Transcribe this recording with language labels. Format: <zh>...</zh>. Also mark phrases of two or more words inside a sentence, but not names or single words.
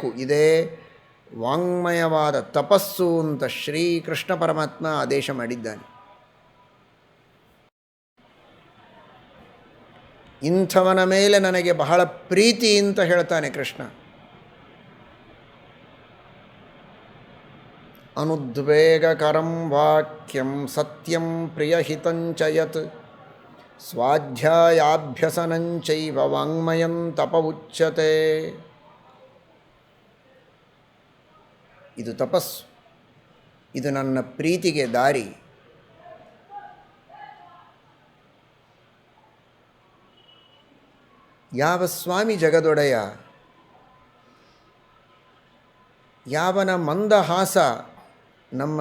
<kn>ಇದೇ ವಾಂಗ್ಮಯವಾದ ತಪಸ್ಸು ಅಂತ ಶ್ರೀಕೃಷ್ಣ ಪರಮಾತ್ಮ ಆದೇಶ ಮಾಡಿದ್ದಾನೆ. ಇಂಥವನ ಮೇಲೆ ನನಗೆ ಬಹಳ ಪ್ರೀತಿ ಅಂತ ಹೇಳ್ತಾನೆ ಕೃಷ್ಣ.</kn> <sa>ಅನುದ್ವೇಗಕರಂ ವಾಕ್ಯಂ ಸತ್ಯಂ ಪ್ರಿಯಹಿತಂಚ ಯತ್ ಸ್ವಾಧ್ಯಾಯಾಭ್ಯಸನಂಚೈವ ವಾಂಗ್ಮಯಂ ತಪ ಉಚ್ಯತೆ.</sa> <kn>ಇದು ತಪಸ್ಸು, ಇದು ನನ್ನ ಪ್ರೀತಿಗೆ ದಾರಿ. ಯಾವ ಸ್ವಾಮಿ ಜಗದೊಡೆಯ, ಯಾವನ ಮಂದಹಾಸ ನಮ್ಮ</kn>